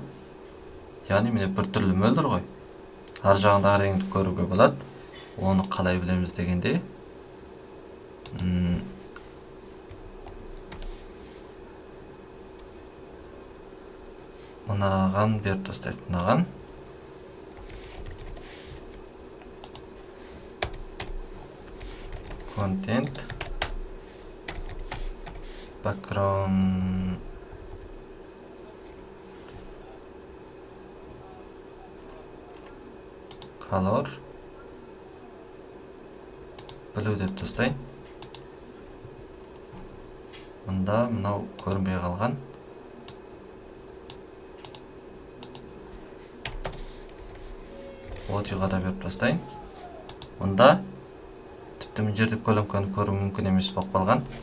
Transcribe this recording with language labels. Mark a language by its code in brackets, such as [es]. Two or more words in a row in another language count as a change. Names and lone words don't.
[kk] Яғни міне бір түрлі мөлдір ғой. Ар жағындағы реңді көруге болады. Оны қалай білеміз дегенде, мынаған беріп тастайық, мынаған. [en] Content background color blue [kk] деп тастайын. Мында мынау көрінбей қалған. Логиға да беріп тастайын. Мында тіпті мына жерде көлеңкені көру мүмкін емес болып қалған.